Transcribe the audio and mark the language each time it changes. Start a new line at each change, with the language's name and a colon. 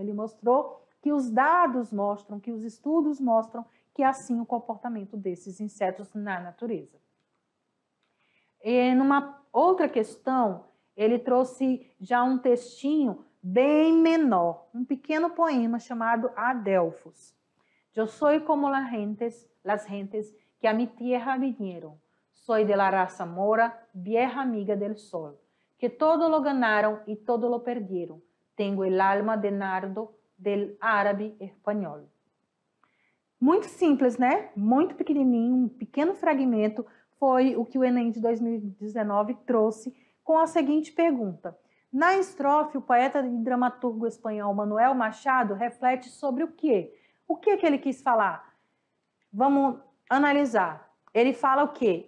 Portuguese: Ele mostrou que os dados mostram, que os estudos mostram que é assim o comportamento desses insetos na natureza. E numa outra questão, ele trouxe já um textinho bem menor, um pequeno poema chamado Adelfos.
Spanish: Eu soy como las gentes que a mi tierra vinieron. Soy de la raza mora, vieja amiga del sol, que todo lo ganaron y todo lo perdieron. Tengo el alma de nardo del árabe espanhol.
Portuguese: Muito simples, né? Muito pequenininho, um pequeno fragmento foi o que o Enem de 2019 trouxe com a seguinte pergunta. Na estrofe, o poeta e dramaturgo espanhol Manuel Machado reflete sobre o quê? O que ele quis falar? Vamos analisar. Ele fala o quê?